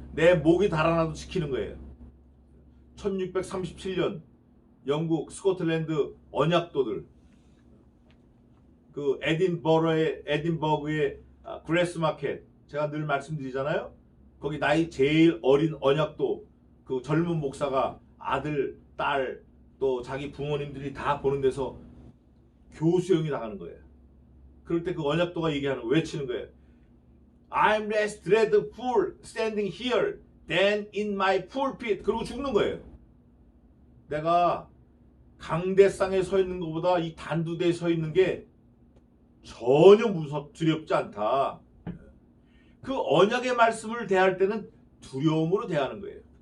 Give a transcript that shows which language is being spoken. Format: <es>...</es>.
<ko>내 목이 달아나도 지키는 거예요. 1637년 영국 스코틀랜드 언약도들 그 에딘버그의 그레스 마켓 제가 늘 말씀드리잖아요. 거기 나이 제일 어린 언약도 그 젊은 목사가 아들, 딸 또 자기 부모님들이 다 보는 데서 교수형이 나가는 거예요. 그럴 때 그 언약도가 얘기하는 거 외치는 거예요.</ko> <en>I'm less dreadful standing here than in my pulpit.</en> <ko>그러고 죽는 거예요. 내가 강대상에 서 있는 것보다 이 단두대에 서 있는 게 전혀 두렵지 않다. 그 언약의 말씀을 대할 때는 두려움으로 대하는 거예요.</ko>